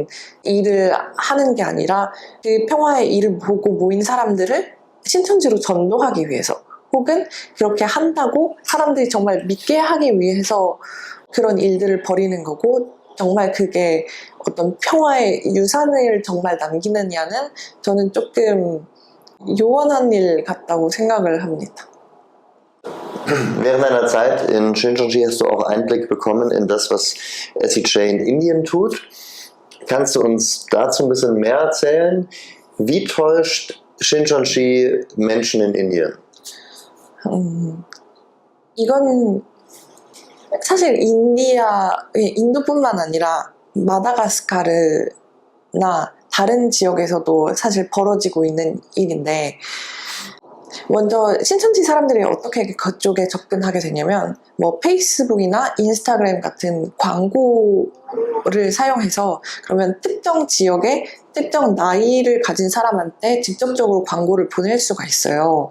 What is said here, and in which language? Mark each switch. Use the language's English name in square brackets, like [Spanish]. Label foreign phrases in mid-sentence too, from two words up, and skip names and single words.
[Korean] 일을 하는 게 아니라, 그 평화의 일을 보고 모인 사람들을 신천지로 전도하기 위해서, 혹은 그렇게 한다고 사람들이 정말 믿게 하기 위해서 그런 일들을 벌이는 거고, 정말 그게 어떤 평화의 유산을 정말 남기느냐는 저는 조금 요원한 일 같다고 생각을 합니다. [German] Während deiner Zeit in Shincheonji hast du auch Einblick bekommen in das, was SEJ in Indien tut. Kannst du uns dazu ein bisschen mehr erzählen? Wie täuscht Shincheonji Menschen in Indien? [Korean] 이건 사실 인도뿐만 아니라 마다가스카르나 다른 지역에서도 사실 벌어지고 있는 일인데, 먼저 신천지 사람들이 어떻게 그쪽에 접근하게 되냐면, 뭐 페이스북이나 인스타그램 같은 광고를 사용해서, 그러면 특정 지역에 특정 나이를 가진 사람한테 직접적으로 광고를 보낼 수가 있어요.